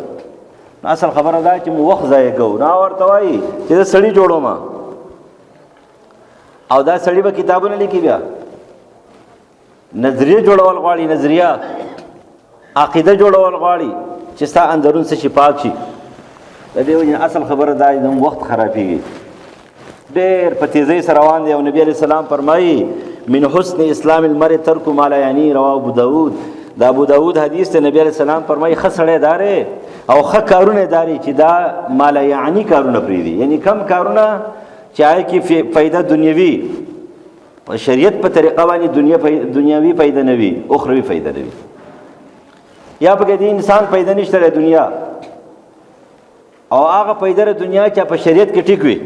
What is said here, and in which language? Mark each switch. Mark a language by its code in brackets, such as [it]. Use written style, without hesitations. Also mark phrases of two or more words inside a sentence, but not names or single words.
[ps] اصل خبره دا چې مو وخت ضایع کوو. نه ورته وایي چې زه سړي جوړوم او دا سړي به کتابونه لیکي، بیا نظریه جوړول غواړي، نظریه عقیده جوړول غواړي چې ستا اندرون څه شي پاک شي. د دې وجې اصل خبره دا چې وخت خرابېږي، ډېر په تیزۍ سره روان دی. او نبي علیه السلام فرمایي [ar] من حسن اسلام المرء ترک ما لا یعنی، رواه ابو داود. [ps] دا ابو داود حدیث ته نبی [ar] علیه السلام [ps] فرمایي ښه سړی داره او ښه کارونه داري چې دا [ar] ما لا یعنی [ps] کارونه پرېږدي، یعنی کم کارونه چې هغه کې فایده دنیوي په شریعت په طریقه باندې دنیوي فایده نه وي، اخروي فایده نه وي، یا پکې د انسان فایده نشته د دنیا او هغه فایده د دنیا چې په شریعت کې ټیک وي.